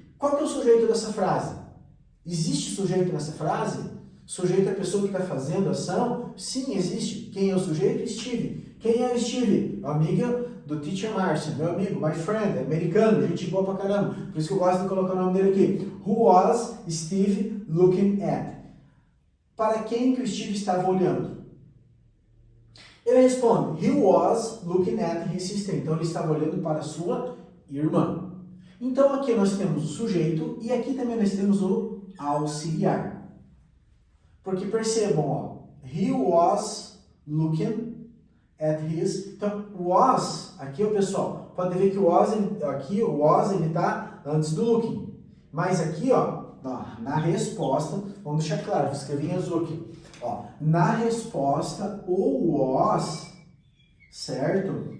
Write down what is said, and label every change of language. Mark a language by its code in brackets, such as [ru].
[pt] Qual que é o sujeito dessa frase? Existe sujeito nessa frase? Sujeito é a pessoa que está fazendo a ação? Sim, existe. Quem é o sujeito? Steve. Quem é o Steve? Amiga do Teacher Marcio, meu amigo, [en] my friend, [pt] é americano, gente boa pra caramba. Por isso que eu gosto de colocar o nome dele aqui. [en] Who was Steve looking at? [pt] Para quem que o Steve estava olhando? Ele responde, [en] he was looking at his sister. [pt] Então ele estava olhando para a sua irmã. Então aqui nós temos o sujeito e aqui também nós temos o auxiliar. Porque percebam, ó, [en] he was looking at his... [pt] Então, was, aqui, ó, pessoal, pode ver que o was, aqui o was, ele tá antes do looking. Mas aqui, ó, na resposta, vamos deixar claro, vou escrever em azul aqui. Ó, na resposta, o was, certo?